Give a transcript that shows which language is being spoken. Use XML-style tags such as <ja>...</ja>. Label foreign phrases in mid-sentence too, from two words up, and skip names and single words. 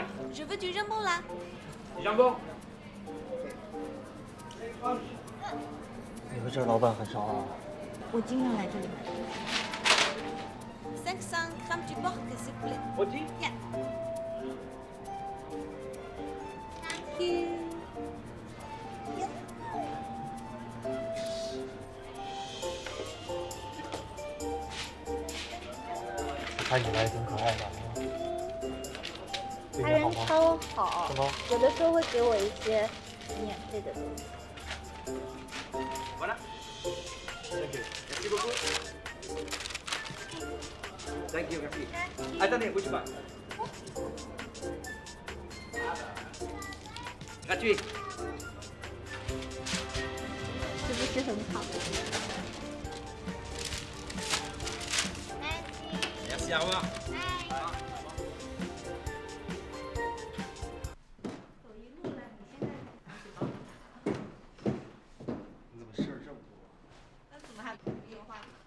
<fr>Je veux du jambon là. Du jambon.</fr> <zh>你们这老板很少啊。我经常来这里买。</zh> <fr>500 grammes du porc, s'il vous plaît. Rôti?</fr> <en>Yeah. Thank you.</en> <zh>看你来挺可爱的。他人超好，什么？有的时候会给我一些免费的东西。</zh> <fr>Voilà. Merci beaucoup.</fr> <en>Thank you,</en> <fr>merci. Attendez, bouge pas. Gratuit.</fr> <zh>是不是很好</zh> <fr>？Merci, au revoir.</fr> <zh>你怎么事儿这么多？那怎么还有话？</zh>